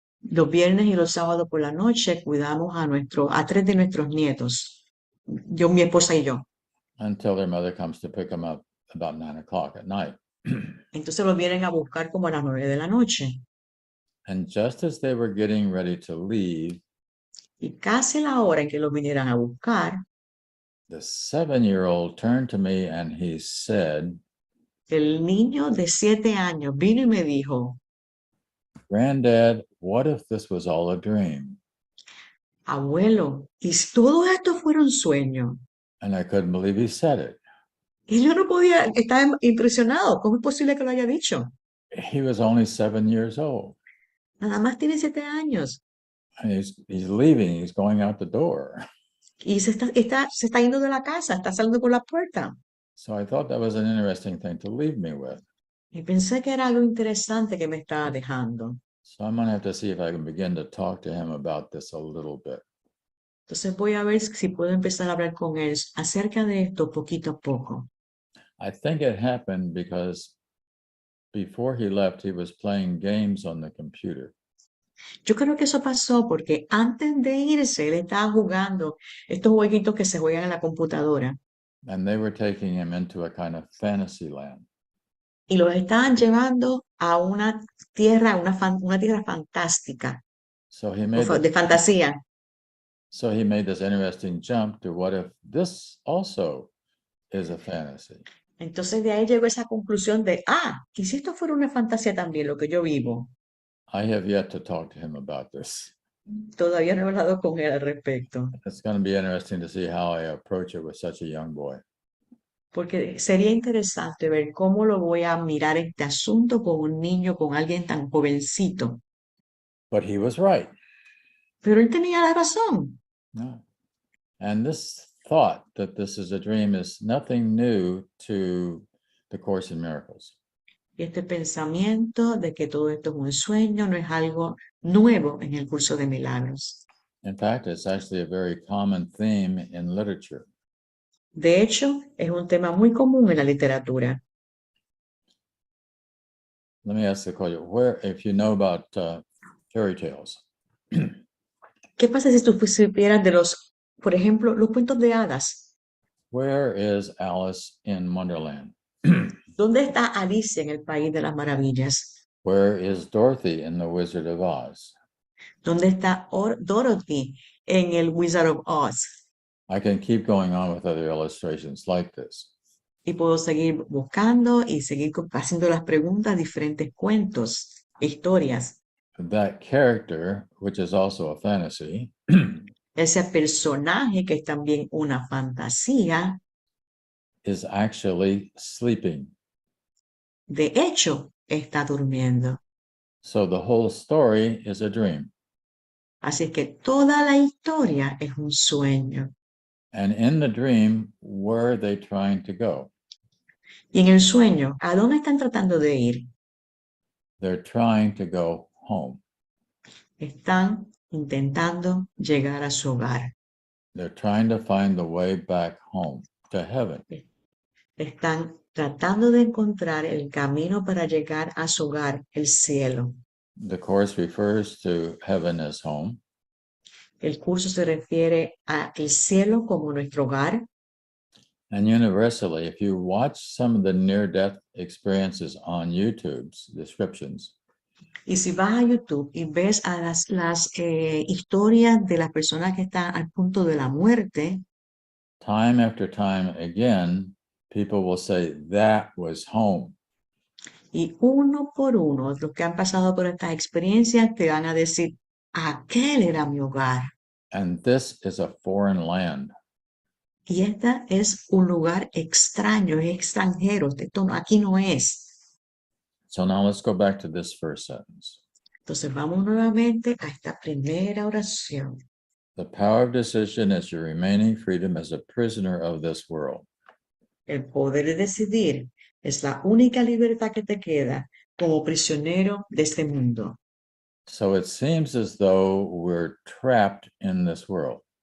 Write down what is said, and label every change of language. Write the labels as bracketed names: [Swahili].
[Spanish] Los viernes y los sábados por la noche cuidamos a 3 de nuestros nietos, yo, mi esposa y yo. [English] Until their mother comes to pick them up about 9 o'clock at night. [Spanish] Entonces los vienen a buscar como a las 9 de la noche. [English] And just as they were getting ready to leave, [Spanish] Y casi a la hora en que los vinieran a buscar, [English] the 7-year-old turned to me and he said, [Spanish] el niño de 7 años vino y me dijo, [English] Granddad, what if this was all a dream? [Spanish] abuelo, ¿y si todo esto fuera un sueño? [English] And I couldn't believe he said it. [Spanish] Y yo no podía, estaba impresionado. ¿Cómo es posible que lo haya dicho? [English] He was only 7 years old. [Spanish] Nada más tiene 7 años. [English] And he's leaving, he's going out the door. [Spanish] Y se está yendo de la casa, está saliendo por la puerta. [English] So I thought that was an interesting thing to leave me with. [Spanish] Y pensé que era algo interesante que me estaba dejando. [English] So I'm going to have to see if I can begin to talk to him about this a little bit. [Spanish] Entonces voy a ver si puedo empezar a hablar con él acerca de esto poquito a poco. [English] I think it happened because before he left, he was playing games on the computer. [Spanish] Yo creo que eso pasó porque antes de irse, él estaba jugando estos jueguitos que se juegan en la computadora. [English] And they were taking him into a kind of fantasy land. [Spanish] Y los estaban llevando a una tierra, una tierra fantástica, [English] So he made [Spanish] de fantasía. [English] So he made this interesting jump to what if this also is a fantasy? [Spanish] Entonces de ahí llegó esa conclusión de, ¿y si esto fuera una fantasía también, lo que yo vivo? [English] I have yet to talk to him about this. [Spanish] Todavía no he hablado con él al respecto, [English] It's going to be interesting to see how I approach it with such a young boy. [Spanish] porque sería interesante ver cómo lo voy a mirar este asunto con un niño, con alguien tan jovencito. [English] But he was right. [Spanish] Pero él tenía la razón. [English] No. And this thought that this is a dream is nothing new to the Course in Miracles. [Spanish] Y este pensamiento de que todo esto es un sueño no es algo nuevo en el curso de milagros. [English] In fact, it's actually a very common theme in literature. [Spanish] De hecho, es un tema muy común en la literatura. [English] Let me ask the question, if you know about fairy tales, [Spanish] ¿Qué pasa si tú supieras de por ejemplo, los cuentos de hadas? [English] where is Alice in Wonderland? [Spanish] ¿Dónde está Alicia en el País de las Maravillas? [English] Where is Dorothy in The Wizard of Oz? [Spanish] ¿Dónde está Dorothy en el Wizard of Oz? [English] I can keep going on with other illustrations like this. [Spanish] Y puedo seguir buscando y seguir haciendo las preguntas, diferentes cuentos, historias. [English] That character, which is also a fantasy, [Spanish] Ese personaje que es también una fantasía, [English] is actually sleeping. [Spanish] de hecho, está durmiendo. [English] So the whole story is a dream. [Spanish] Así que toda la historia es un sueño. [English] And in the dream, where are they trying to go? [Spanish] Y en el sueño, ¿a dónde están tratando de ir? [English] They're trying to go home. [Spanish] Están intentando llegar a su hogar. [English] They're trying to find the way back home to heaven. [Spanish] Están tratando de encontrar el camino para llegar a su hogar, el cielo. [English] The Course refers to heaven as home, [Spanish] El curso se refiere al cielo como nuestro hogar. [English] and universally, if you watch some of the near-death experiences on YouTube's descriptions, [Spanish] Y si vas a YouTube y ves a las historias de las personas que están al punto de la muerte, [English] time after time again, people will say, that was home. [Spanish] y uno por uno, los que han pasado por estas experiencias te van a decir, aquel era mi hogar. [English] And this is a foreign land. [Spanish] Y este es un lugar extraño, es extranjero, aquí no es. [English] So now let's go back to this first sentence. [Spanish] Entonces vamos nuevamente a esta primera oración. [English] The power of decision is your remaining freedom as a prisoner of this world. [Spanish] El poder de decidir es la única libertad que te queda como prisionero de este mundo. [English] So it seems as though we're trapped in this world,